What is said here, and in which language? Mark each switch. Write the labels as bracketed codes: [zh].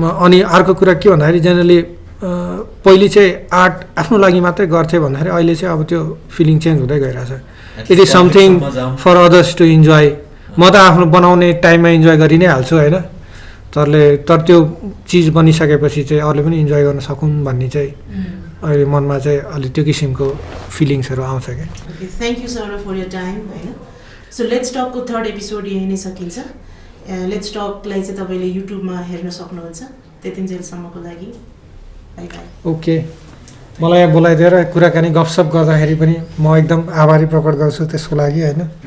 [ne] अनि अर्को कुरा के भन्दाखेरि जेनरली पहिले चाहिँ आर्ट आफ्नो लागि मात्रै गर्थेँ भन्दाखेरि अहिले चाहिँ अब त्यो फिलिङ चेन्ज हुँदै गइरहेछ। [en] It is something for others to enjoy. [ne] म त आफ्नो बनाउने टाइममा इन्जोय गरि नै हाल्छु होइन, तर त्यो चिज बनिसकेपछि चाहिँ अरूले पनि इन्जोय गर्न सकुन् भन्ने चाहिँ अहिले मनमा चाहिँ अलिक त्यो किसिमको फिलिङ्सहरू आउँछ क्या। [en] Okay, thank you sir for your time होइन। [ne] सो लेट्स टकको 3rd एपिसोड यही नै सकिन्छ। लेट्स टकलाई चाहिँ तपाईँले युट्युबमा हेर्न सक्नुहुन्छ। त्यतिन्जेलसम्मको लागि बाई बाई। ओके, मलाई यहाँ बोलाइदिएर कुराकानी गफसप गर्दाखेरि पनि म एकदम आभारी प्रकट गर्छु त्यसको लागि होइन।